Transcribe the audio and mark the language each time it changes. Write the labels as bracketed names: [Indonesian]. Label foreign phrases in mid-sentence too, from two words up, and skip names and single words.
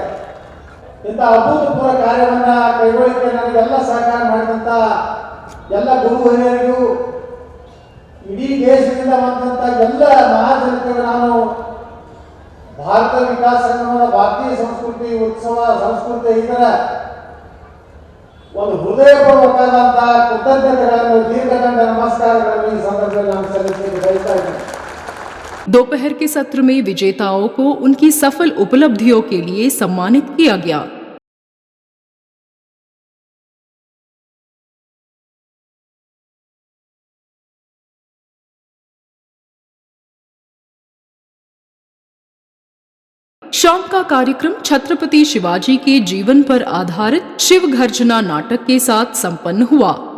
[Kannada] ಇಂಥ ಅಭೂತಪೂರ್ವ ಕಾರ್ಯವನ್ನ ಕೈಗೊಳ್ಳಿಕ್ಕೆ ನನಗೆಲ್ಲ ಸಹಕಾರ ಮಾಡಿದಂಥ ಎಲ್ಲ ಗುರು ಹಿರಿಯರಿಗೂ, ಇಡೀ ದೇಶದಿಂದ ಬಂದಂಥ ಎಲ್ಲ ಮಹಾಜನತೆಗೂ ನಾನು ಭಾರತ ವಿಕಾಸ ಸಂಗಮದ ಭಾರತೀಯ ಸಂಸ್ಕೃತಿ ಉತ್ಸವ ಸಂಸ್ಕೃತಿ ಇದರ ಒಂದು ಹೃದಯಪೂರ್ವಕವಾದಂತಹ ಕೃತಜ್ಞತೆಗಳನ್ನು, ದೀರ್ಘದಂಡ ನಮಸ್ಕಾರಗಳನ್ನು ಈ ಸಂದರ್ಭದಲ್ಲಿ ನಾನು ಸಲ್ಲಿಸಲಿಕ್ಕೆ ಬಯಸ್ತಾ ಇದ್ದೇನೆ. [Hindi] दोपहर के सत्र में विजेताओं को उनकी सफल उपलब्धियों के लिए सम्मानित किया गया। शाम का कार्यक्रम छत्रपति शिवाजी के जीवन पर आधारित शिव गर्जना नाटक के साथ संपन्न हुआ।